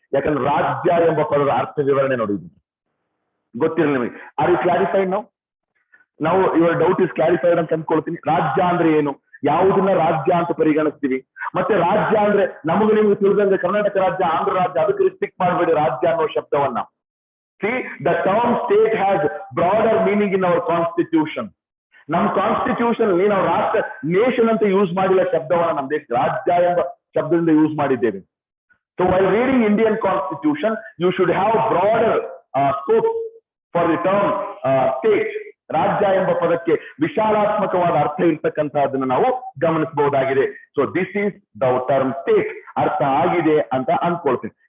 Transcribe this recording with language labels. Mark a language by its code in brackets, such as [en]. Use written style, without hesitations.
[kn] ಯಾಕಂದ್ರೆ ರಾಜ್ಯ ಎಂಬ ಪದದ ಅರ್ಥ ವಿವರಣೆ ನೋಡಿ ಗೊತ್ತಿರಲಿ ನಿಮಗೆ. [en] Are you clarified? [kn] ನಾವು [en] your doubt is clarified [kn] ಅಂತ ಅಂದ್ಕೊಳ್ತೀನಿ. ರಾಜ್ಯ ಅಂದ್ರೆ ಏನು? ಯಾವುದನ್ನ ರಾಜ್ಯ ಅಂತ ಪರಿಗಣಿಸ್ತೀವಿ. ಮತ್ತೆ ರಾಜ್ಯ ಅಂದ್ರೆ ನಮಗೆ ನಿಮ್ಗೆ ತಿಳಿದಂಗೆ ಕರ್ನಾಟಕ ರಾಜ್ಯ, ಆಂಧ್ರ ರಾಜ್ಯ, ಅದಕ್ಕೆ ರಿಸ್ಟ್ರಿಕ್ಟ್ ಮಾಡಬೇಡಿ ರಾಜ್ಯ ಅನ್ನೋ ಶಬ್ದವನ್ನ. [en] See, the term state has broader meaning in our constitution. [kn] ನಮ್ಮ ಕಾನ್ಸ್ಟಿಟ್ಯೂಷನ್ ಅಲ್ಲಿ ನಾವು ರಾಷ್ಟ್ರ ನೇಷನ್ ಅಂತ ಯೂಸ್ ಮಾಡಿಲ್ಲ ಶಬ್ದವನ್ನ ನಮ್ಮ ದೇಶ ರಾಜ್ಯ ಎಂಬ ಶಬ್ದದಿಂದ ಯೂಸ್ ಮಾಡಿದ್ದೇವೆ. [en] So while reading Indian Constitution, you should have broader scope for the term state. [kn] ರಾಜ್ಯ ಎಂಬ ಪದಕ್ಕೆ ವಿಶಾಲಾತ್ಮಕವಾದ ಅರ್ಥ ಇರ್ತಕ್ಕಂಥದ್ದನ್ನು ನಾವು ಗಮನಿಸಬಹುದಾಗಿದೆ. [en] so this is the term state, [kn] ಅರ್ಥ ಆಗಿದೆ ಅಂತ ಅನ್ಕೊಳ್ತೀನಿ.